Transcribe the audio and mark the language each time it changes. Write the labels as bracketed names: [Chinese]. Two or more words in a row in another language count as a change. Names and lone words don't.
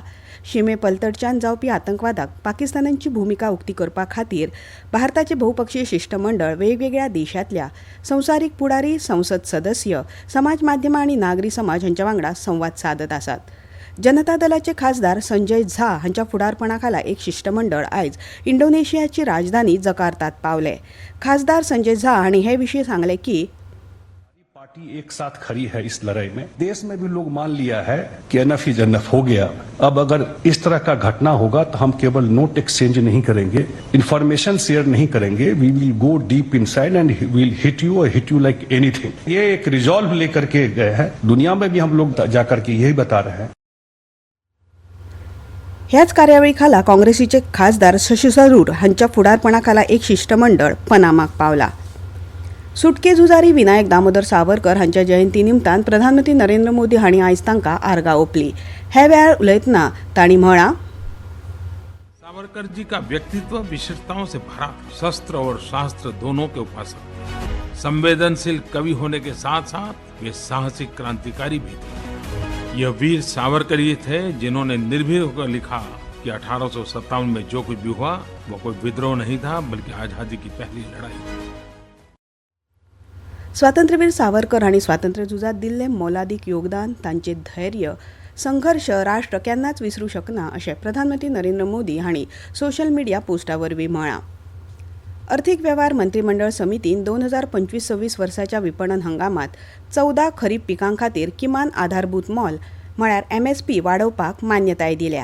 [Konkani] शिमे पलतडच्यान जावपी आतंकवादाक पाकिस्तानाची भूमिका उक्ती करपा खातीर भारताचे बहुपक्षीय शिष्टमंडळ वेगवेगळ्या देशांतल्या संवसारीक पुडारी, संसद सदस्य, समाज माध्यमां आनी नागरी समाज हांच्या वांगडा संवाद सादत आसात. जनता दलाचे खासदार संजय झा हांच्या फुडारपणाखाला एक शिष्टमंडळ आयज इंडोनेशियाची राजधानी जकार्तात पावले. खासदार संजय झा हांणी हे विशीं सांगले की [Hindi] पार्टी एक साथ खड़ी है इस लड़ाई में. देश में भी लोग मान लिया है कि [English] enough is enough [Hindi] हो गया. अब अगर इस तरह का घटना होगा तो हम केवल [English] note exchange [Hindi] नहीं करेंगे, [English] information share [Hindi] नहीं करेंगे. [English] we will go deep inside and will hit you like anything. [Hindi] ये एक रिजॉल्व लेकर के गए हैं. दुनिया में भी हम लोग जाकर के यही बता रहे हैं. [Konkani] ह्याच कार्यावळीखाला काँग्रेसीचे खासदार शशी थरूर हांच्या फुडारपणाखाला एक शिष्टमंडळ पनामाक पावला. सुटके झुजारी विनायक दामोदर सावरकर हांच्या जयंती निमतान प्रधानमंत्री नरेंद्र मोदी हांणी आयज तांकां आर्गां ओंपली. हे वेळार उलयतना तांणी म्हळां, [Hindi] सावरकर जी का व्यक्तित्व विशेषताओं से भरा, शस्त्र और शास्त्र दोनों के उपासक, संवेदनशील कवि होने के साथ साथ वे साहसिक क्रांतिकारी भी थे. यह वीर सावरकर ही थे जिन्होंने निर्भीक होकर लिखा कि 1857 में जो कुछ भी हुआ वो कोई विद्रोह नहीं था बल्कि आजादी की पहली लड़ाई थी. [Konkani] स्वातंत्र्यवीर सावरकर हांणी स्वातंत्र्य झुजात दिल्लें मोलादीक योगदान, तांचें धैर्य, संघर्ष राष्ट्र केन्नाच विसरूं शकना अशें प्रधानमंत्री नरेंद्र मोदी हांणी सोशल मिडिया पोस्टा वरवीं म्हळां. अर्थीक वेव्हार मंत्रिमंडळ समितीन 2025-26 वर्साच्या विपणन हंगामात 14 खरीप पिकां खातीर किमान आधारभूत मोल म्हळ्यार MSP वाडोवपाक मान्यताय दिल्या.